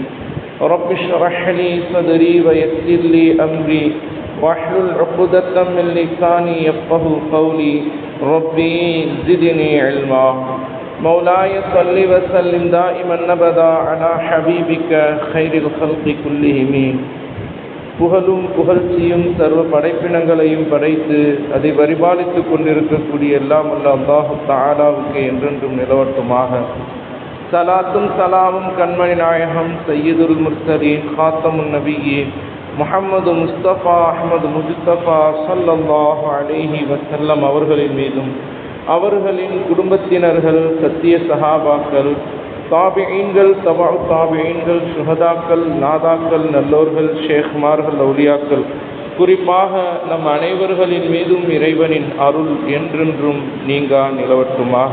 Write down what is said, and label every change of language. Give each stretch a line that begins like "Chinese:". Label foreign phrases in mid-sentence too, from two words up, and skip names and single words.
Arabic: رب اشرح لي صدري ويسر لي أمري واحلل عقدة من لساني يفقهوا قولي. ربي زدني علما. مولاي صل وسلم دائما أبدا على حبيبك خير الخلق كلهم.
Tamil: புகழும் புகழ்ச்சியும் சர்வ படைப்பினங்களையும் படைத்து அதை பரிபாலித்து கொண்டிருக்கக்கூடிய எல்லாம் அல்ல
Arabic: الله تعالى
Tamil: என்றென்றும் நிலவட்டுமாக. சலாத்தும் சலாமும் கண்மணி நாயகம்
Arabic: سيد المرسلين خاتم النبيين محمد مصطفى أحمد مجتبى صلى الله عليه وسلم
Tamil: அவர்களின் மீதும் அவர்களின் குடும்பத்தினர்கள் சத்திய சஹாபாக்கள் தாபிஈன்கள் தபஉ தாபிஈன்கள் சுஹதாக்கள் நாதாக்கள் நல்லோர்கள் ஷேக்மார்கள் அவுலியாக்கள் குறிப்பாக நம் அனைவர்களின் மீதும் இறைவனின் அருள் என்றென்றும் நீங்கா நிலவட்டுமாக.